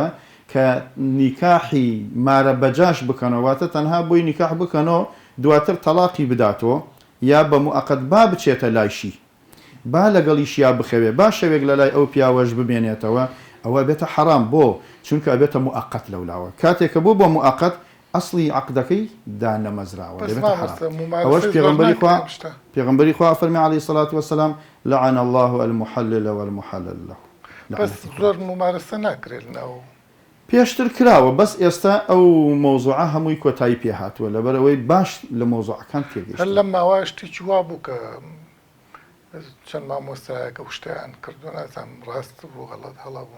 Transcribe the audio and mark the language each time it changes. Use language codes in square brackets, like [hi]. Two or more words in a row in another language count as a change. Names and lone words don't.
[ckb] کە نیکاحی مارە بەجاش بکەنەوە واتە تەنها بۆی نیکاح بکەنەوە دواتر تەلاقی بداتەوە یا بە موعەقەت با بچێتە لایشی با لەگەڵیش یا بخەوێ با شەوێک لە لای ئەو پیاوەش ببێنێتەوە ئەوە بێتە حەرام بۆ چونکە ئەبێتە موعەقەت لەولاوە کاتێککە بوو بۆ موعەقەت ئەسڵی عەقدەکەی دانەمەزراوە ئەوەش پێغەمبەری خوا فەرمی [ar] عەلەیهی سەڵات وەسەلام لەعەنە الله المحلل والمحلل له [ckb] بەس زۆر ممارەسە ناکرێت لەناو پێشتر کراوە بەس ئێستا ئەو مۆزوعە هەمووی کۆتایی پێهاتووە لەبەرەوەی باش لە مۆزوعەکان تێگەیشت هەر لەم ماوەیە شتێکی وا بوو کە چەند مامۆستایەکە شتیان کردو نازانم ڕاست بوو غەڵەت هەڵا بوو